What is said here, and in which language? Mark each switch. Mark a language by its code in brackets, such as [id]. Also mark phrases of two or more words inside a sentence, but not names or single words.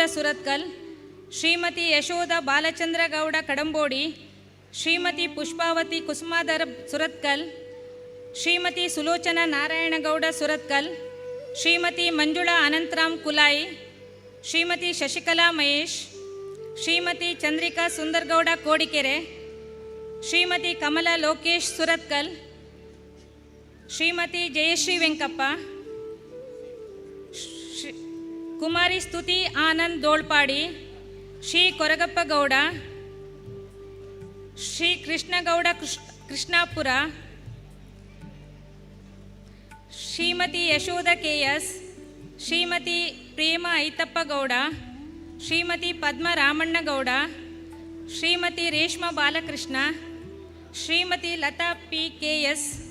[kn] ಸುರತ್ಕಲ್, ಶ್ರೀಮತಿ ಯಶೋಧ ಬಾಲಚಂದ್ರಗೌಡ ಕಡಂಬೋಡಿ, ಶ್ರೀಮತಿ ಪುಷ್ಪಾವತಿ ಕುಸುಮಾಧರ ಸುರತ್ಕಲ್, ಶ್ರೀಮತಿ ಸುಲೋಚನಾ ನಾರಾಯಣಗೌಡ ಸುರತ್ಕಲ್, ಶ್ರೀಮತಿ ಮಂಜುಳಾ ಅನಂತರಾಮ್ ಕುಲಾಯಿ, ಶ್ರೀಮತಿ ಶಶಿಕಲಾ ಮಹೇಶ್, ಶ್ರೀಮತಿ ಚಂದ್ರಿಕಾ ಸುಂದರ್ಗೌಡ ಕೋಡಿಕೆರೆ, ಶ್ರೀಮತಿ ಕಮಲಾ ಲೋಕೇಶ್ ಸುರತ್ಕಲ್, ಶ್ರೀಮತಿ ಜಯಶ್ರೀ ವೆಂಕಪ್ಪ, ಕುಮಾರಿ ಸ್ತುತಿ ಆನಂದ್ ದೋಳ್ಪಾಡಿ, ಶ್ರೀ ಕೊರಗಪ್ಪ ಗೌಡ, ಶ್ರೀ ಕೃಷ್ಣಗೌಡ ಕೃಷ್ಣಾಪುರ, ಶ್ರೀಮತಿ ಯಶೋಧ ಕೆಎಸ್, ಶ್ರೀಮತಿ ಪ್ರೇಮ ಐತಪ್ಪ ಗೌಡ, ಶ್ರೀಮತಿ ಪದ್ಮ ರಾಮಣ್ಣಗೌಡ, ಶ್ರೀಮತಿ ರೇಷ್ಮಾ ಬಾಲಕೃಷ್ಣ, ಶ್ರೀಮತಿ ಲತಾ ಪಿ ಕೆಎಸ್,